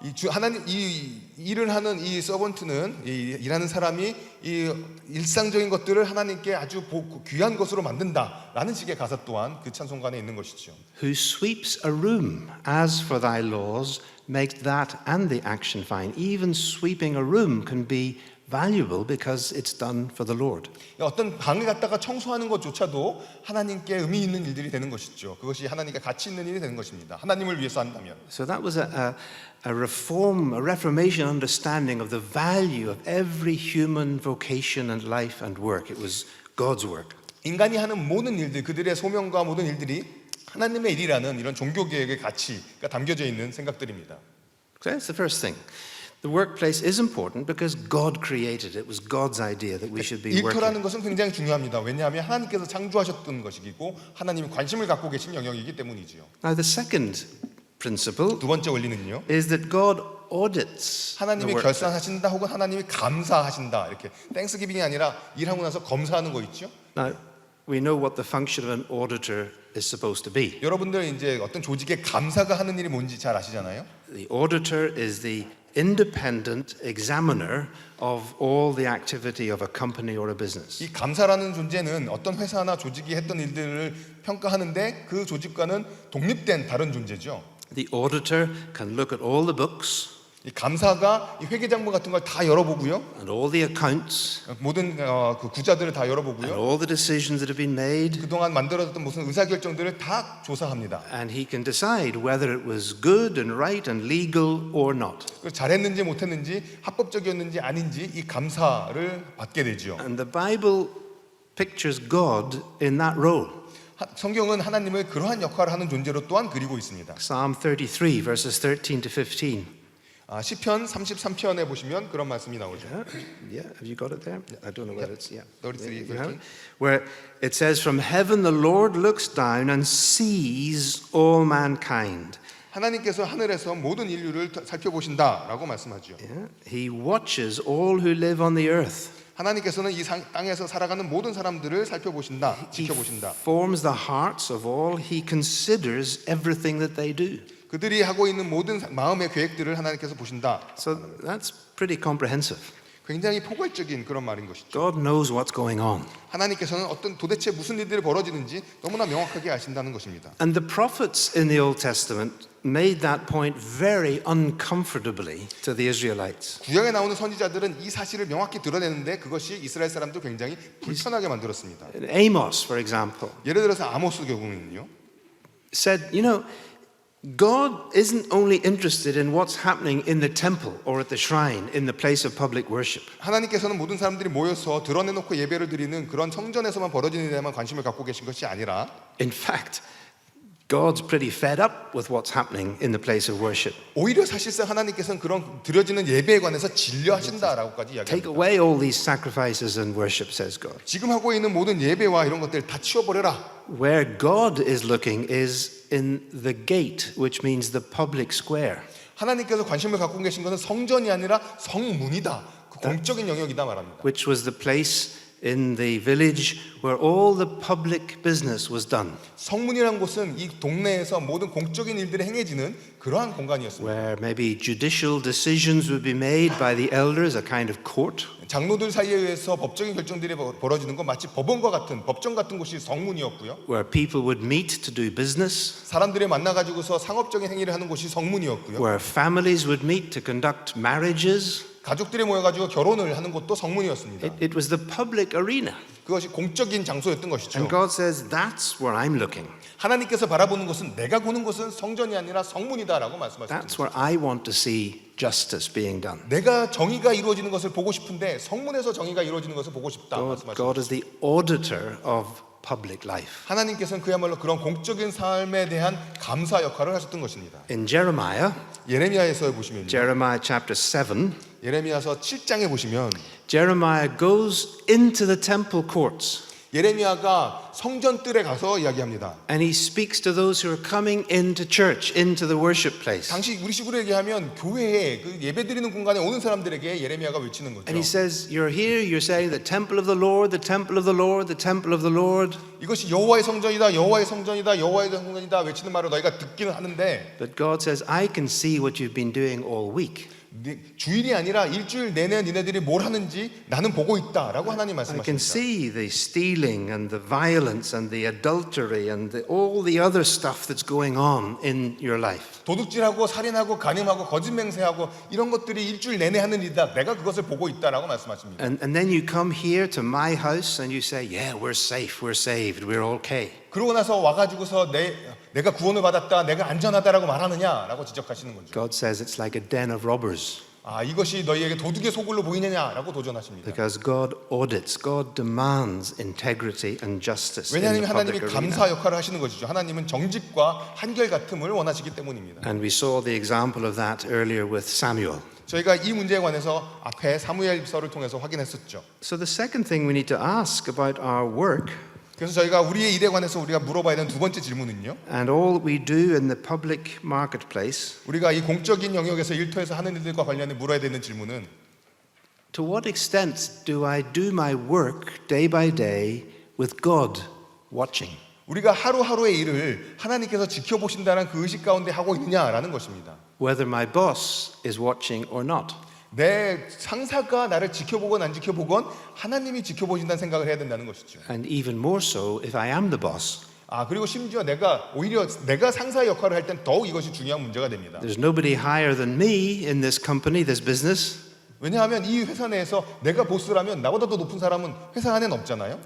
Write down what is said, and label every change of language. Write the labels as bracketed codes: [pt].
[ko] 하나님 이 일을 하는 이 서번트는 일하는 사람이 이 일상적인 것들을 하나님께 아주 귀한 것으로 만든다라는 식의 가사 또한 그 찬송가에 있는 것이죠. [en] Who sweeps a room as for thy laws, make that and the action fine. Even sweeping a room can be valuable because it's done for the Lord. [ko] 어떤 방을 갖다가 청소하는 것조차도 하나님께 의미 있는 일들이 되는 것이죠. 그것이 하나님께 가치 있는 일이 되는 것입니다. 하나님을 위해서 한다면. [en] So that was a Reformation understanding of the value of every human vocation and life and work. It was God's work. [ko] 인간이 하는 모든 일들, 그들의 소명과 모든 일들이 하나님의 일이라는 이런 종교 계획의 가치가 담겨져 있는 생각들입니다. [en] So that's the first thing. The workplace is important because God created it. It was God's idea that we should be working. [ko] 일터라는 것은 굉장히 중요합니다. 왜냐하면 하나님께서 창조하셨던 것이고 하나님이 관심을 갖고 계신 영역이기 때문이지요. [en] Now the second principle [ko] 두 번째 원리는요. [en] is that God audits the [ko] 하나님이 [en] workplace. [ko] 결산하신다 혹은 하나님이 감사하신다. 이렇게 땡스기빙이 아니라 일하고 나서 검사하는 거 있죠. [en] Now we know what the function of an auditor is supposed to be. [ko] 여러분들 이제 어떤 조직의 감사가 하는 일이 뭔지 잘 아시잖아요. [en] The auditor is the independent examiner of all the activity of a company or a business. [ko] 이 감사라는 존재는 어떤 회사나 조직이 했던 일들을 평가하는데 그 조직과는 독립된 다른 존재죠. [en] The auditor can look at all the books [ko] 이 감사가 이 회계장부 같은 걸 다 열어보고요. [en] and all the accounts [ko] 모든 그 구자들을 다 [en] and [ko] 열어보고요. [en] all the decisions that have been made, [ko] 그동안 만들어졌던 무슨 의사결정들을 다 조사합니다. [en] and he can decide whether it was good and right and legal or not. [ko] 잘했는지 못했는지 합법적이었는지 아닌지 이 감사를 받게 되죠. [en] And the Bible pictures God in that role. [ko] 성경은 하나님을 그러한 역할을 하는 존재로 또한 그리고 있습니다. [en] Psalm 33 verses 13 to 15. [ko] 시편 33편에 보시면 그런 말씀이 나오죠. [en] Yeah, have you got it there? I don't know whether it's 33, You have it? Where it says, "From heaven the Lord looks down and sees all mankind. [ko] 하나님께서 하늘에서 모든 인류를 살펴보신다라고 말씀하죠. [en] Yeah? He watches all who live on the earth. [ko] 하나님께서는 이 땅에서 살아가는 모든 사람들을 살펴보신다, [en] He [ko] 지켜보신다. [en] forms the hearts of all. He considers everything that they do." [ko] 그들이 하고 있는 모든 마음의 계획들을 하나님께서 보신다. [en] So that's pretty comprehensive. [ko] 굉장히 포괄적인 그런 말인 것이죠. [en] God knows what's going on. [ko] 하나님께서는 도대체 무슨 일들이 벌어지는지 너무나 명확하게 아신다는 것입니다. [en] And the prophets in the Old Testament made that point very uncomfortably to the Israelites. [ko] 구약에 나오는 선지자들은 이 사실을 명확히 드러내는데 그것이 이스라엘 사람들 굉장히 불편하게 만들었습니다. [en] Amos, for example, [ko] 예를 들어서 아모스 경우는요. [en] said, you know, God isn't only interested in what's happening in the temple or at the shrine, in the place of public worship. [ko] 하나님께서는 모든 사람들이 모여서 드러내놓고 예배를 드리는 그런 성전에서만 벌어지는 데만 관심을 갖고 계신 것이 아니라 [en] In fact, God's pretty fed up with what's happening in the place of worship. [ko] 오히려 사실상 하나님께서는 그런 드려지는 예배에 관해서 진료하신다라고까지 [en] Take [ko] 이야기합니다. [en] away all these sacrifices and worship, says God. [ko] 지금 하고 있는 모든 예배와 이런 것들 다 치워버려라. [en] Where God is looking is in the gate, which means the public square. [ko] 하나님께서 관심을 갖고 계신 것은 성전이 아니라 성문이다. 그 공적인 영역이다 말합니다. [en] Which was the place in the village where all the public business was done. [ko] 성문이라는 곳은 이 동네에서 모든 공적인 일들이 행해지는 그러한 공간이었습니다. [en] Where maybe judicial decisions would be made by the elders, a kind of court. [ko] 장로들 사이에 의해서 법적인 결정들이 벌어지는 건 마치 법원과 같은 법정 같은 곳이 성문이었고요. [en] Where people would meet to do business. [ko] 사람들이 만나가지고서 상업적인 행위를 하는 곳이 성문이었고요. [en] Where families would meet to conduct marriages. [ko] 가족들이 모여가지고 결혼을 하는 곳도 성문이었습니다. [en] It was the public arena. [ko] 그것이 공적인 장소였던 것이죠. [en] And God says, that's where I'm looking. [ko] 하나님께서 바라보는 것은 내가 보는 것은 성전이 아니라 성문이다라고 말씀하셨습니다. [en] That's where I want to see justice being done. [ko] 내가 정의가 이루어지는 것을 보고 싶은데 성문에서 정의가 이루어지는 것을 보고 싶다 말씀하셨습니다. [en] God is the auditor of public life. [ko] 하나님께서는 그야말로 그런 공적인 삶에 대한 감사 역할을 하셨던 것입니다. [en] In Jeremiah, [ko] 예레미야에서 보시면요. [en] Jeremiah chapter 7, [ko] 예레미야서 7장에 보시면 [en] Jeremiah goes into the temple courts [ko] 예레미야가 성전 뜰에 가서 이야기합니다. [en] and he speaks to those who are coming into church, into the worship place. [ko] 당시 우리식으로 얘기하면 교회에 그 예배드리는 공간에 오는 사람들에게 예레미야가 외치는 거죠. [en] And he says, you're here, you're saying the temple of the Lord, the temple of the Lord, the temple of the Lord. [ko] 이것이 여호와의 성전이다, 여호와의 성전이다, 여호와의 성전이다 외치는 말을 너희가 듣기는 하는데 [en] But God says, I can see what you've been doing all week. [ko] 주일이 아니라 일주일 내내 니네들이 뭘 하는지 나는 보고 있다라고 하나님 [en] I can [ko] 말씀하십니다. [en] see the stealing and the violence and the adultery and all the other stuff that's going on in your life. [ko] 도둑질하고 살인하고 간음하고 거짓 맹세하고 이런 것들이 일주일 내내 하는 일이다. 내가 그것을 보고 있다라고 말씀하십니다. [en] And then you come here to my house and you say, yeah, we're safe, we're saved, we're okay. [ko] 그러고 나서 와가지고서 내가 구원을 받았다, 내가 안전하다라고 말하느냐라고 지적하시는 거죠. [en] God says it's like a den of robbers. [ko] 이것이 너희에게 도둑의 소굴로 보이느냐라고 도전하십니다. [en] Because God audits, God demands integrity and justice in [ko] 왜냐하면 [en] the [ko] 하나님이 [en] public arena. [ko] 감사 역할을 하시는 것이죠. 하나님은 정직과 한결같음을 원하시기 때문입니다. [en] And we saw the example of that earlier with Samuel. [ko] 저희가 이 문제에 관해서 앞에 사무엘서를 통해서 확인했었죠. [en] So the second thing we need to ask about our work [ko] 그래서 저희가 우리의 일에 관해서 우리가 물어봐야 되는 두 번째 질문은요. [en] and all that we do in the public marketplace, [ko] 우리가 이 공적인 영역에서 일터에서 하는 일들과 관련해 물어야 되는 질문은 [en] to what extent do I do my work day by day with God watching? [ko] 우리가 하루하루의 일을 하나님께서 지켜보신다는 그 의식 가운데 하고 있느냐라는 것입니다. [en] Whether my boss is watching or not. [ko] 내 상사가 나를 지켜보건 안 지켜보건 하나님이 지켜보신다는 생각을 해야 된다는 것이죠. [en] And even more so if I am the boss. [ko] 그리고 심지어 오히려 내가 상사 역할을 할 땐 더욱 이것이 중요한 문제가 됩니다. [en] There's nobody higher than me in this company, this business. [ko] 왜냐하면 이 회사 내에서 내가 보스라면 나보다 더 높은 사람은 회사 안에는 없잖아요.